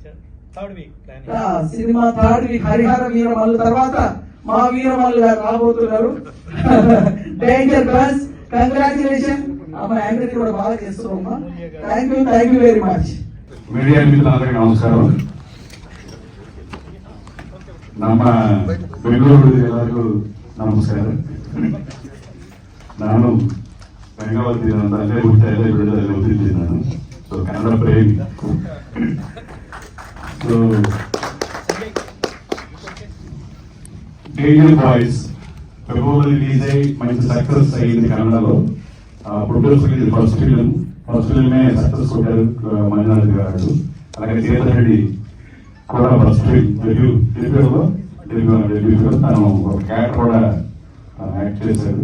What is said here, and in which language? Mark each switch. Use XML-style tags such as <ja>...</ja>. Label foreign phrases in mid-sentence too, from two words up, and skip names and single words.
<te>సినిమా 3rd వీక్ హరిహర వీరమల్లు తర్వాత మా వీరమల్లు గారు రాబోతున్నారు.</te> <en>Danger plus congratulation.</en> <te>అమ్మ యాంకరింగ్ కూడా బాగా చేస్తున్నామ్మా.</te> <en>thank you very much.</en> <te>మీడియా మిత్రులందరికీ నమస్కారం.</te> <kn>ನಮ್ಮ ಬೆಂಗಳೂರು ಎಲ್ಲರಿಗೂ ನಮಸ್ಕಾರ. ನಾನು ಬೆಂಗಾವತಿ ಅಂತ ಅಲ್ಲೇ ಹುಟ್ಟ ಎಲ್ಲ ಬೆಳೆದಲ್ಲಿ ಓದಿದ್ದೀನಿ ನಾನು. ಸೊ ಕನ್ನಡ ಪ್ರೇಮಿ.</kn> <te>ಸೊ డేంజర్ బాయ్స్ ఫిబ్రవరి రిలీజ్ అయ్యి మంచి సక్సెస్ అయ్యింది కన్నడలో. ప్రొడ్యూసర్ ఇది</te> <en>first film</en> <te>సక్సెస్ కొట్టారు మంజునాథ్ గారు. అలాగే చేతన్ రెడ్డి కూడా ఫస్ట్ డెబ్యూలో తను ఒక క్యారెక్టర్ కూడా యాక్ట్ చేశాడు.</te>